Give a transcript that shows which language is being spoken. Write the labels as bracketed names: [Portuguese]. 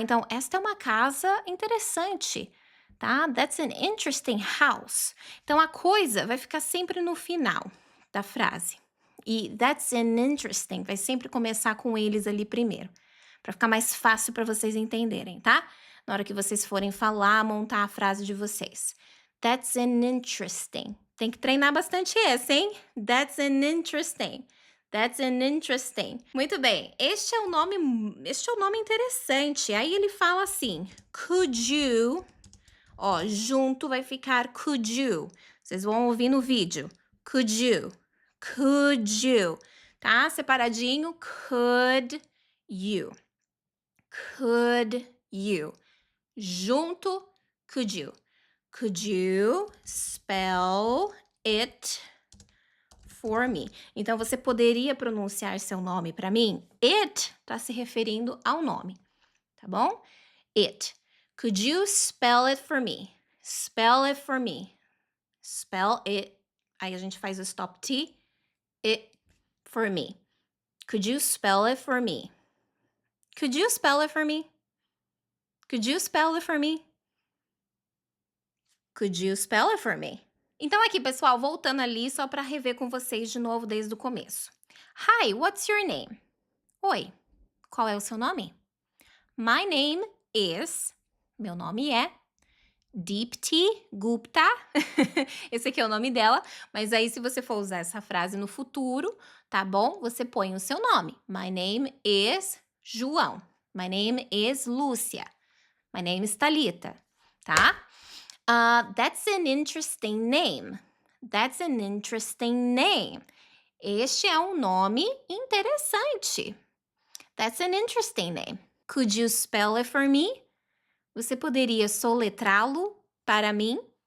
[Portuguese] Então, esta é uma casa interessante. Tá? [English] That's an interesting house. [Portuguese] Então, a coisa vai ficar sempre no final da frase. E [English] that's an interesting [Portuguese] vai sempre começar com eles ali primeiro. Para ficar mais fácil para vocês entenderem, tá? Na hora que vocês forem falar, montar a frase de vocês. [English] That's an interesting. [Portuguese] Tem que treinar bastante esse, hein? [English] That's an interesting. That's an interesting. [Portuguese] Muito bem. Este é um nome interessante. Aí ele fala assim: [English] could you? [Portuguese] Ó, junto vai ficar [English] could you. [Portuguese] Vocês vão ouvir no vídeo. [English] Could you? Could you? [Portuguese] Tá? Separadinho. [English] Could you? Could you? [Portuguese] Junto, [English] could you? Could you spell it for me? [Portuguese] Então, você poderia pronunciar seu nome para mim? It está se referindo ao nome, tá bom? [English] It. Could you spell it for me? Spell it for me. Spell it. [Portuguese] Aí a gente faz o [English] stop T. It for me. Could you spell it for me? Could you spell it for me? Could you spell it for me? Could you spell it for me? [Portuguese] Então aqui, pessoal, voltando ali só para rever com vocês de novo desde o começo. [English] Hi, what's your name? [Portuguese] Oi, qual é o seu nome? [English] My name is... [Portuguese] Meu nome é Deepti Gupta. Esse aqui é o nome dela, mas aí se você for usar essa frase no futuro, tá bom? Você põe o seu nome. [English] My name is [Portuguese] João. [English] My name is Lúcia. My name is Thalita, tá? That's an interesting name. That's an interesting name. [Portuguese] Este é um nome interessante. [English] That's an interesting name. Could you spell it for me? [Portuguese] Você poderia soletrá-lo para mim?